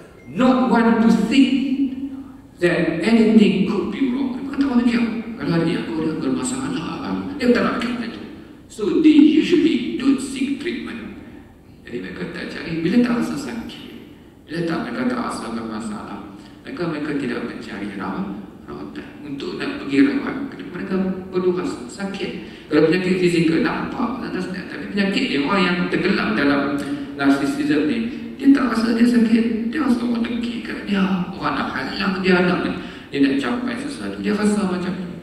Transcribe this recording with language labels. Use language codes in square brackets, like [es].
[en] Not want to think that anything could be wrong. [ms] Mereka tak fikir, kalau ada aku ada bermasalah, dia tak nak fikir macam itu. [en] So they usually don't seek treatment. [ms] Jadi mereka tak cari, bila tak rasa sakit, bila tak mereka tak rasa bermasalah, mereka tidak mencari rawatan untuk nak pergi rawat. Mereka perlu rasa sakit. Kalau penyakit fizikal nampak, tapi penyakit dia, orang yang tenggelam dalam narsisism ni, dia tak rasa dia sakit, dia rasa orang dengki kat dia, orang nak halang dia nak capai sesuatu, dia rasa macam tu.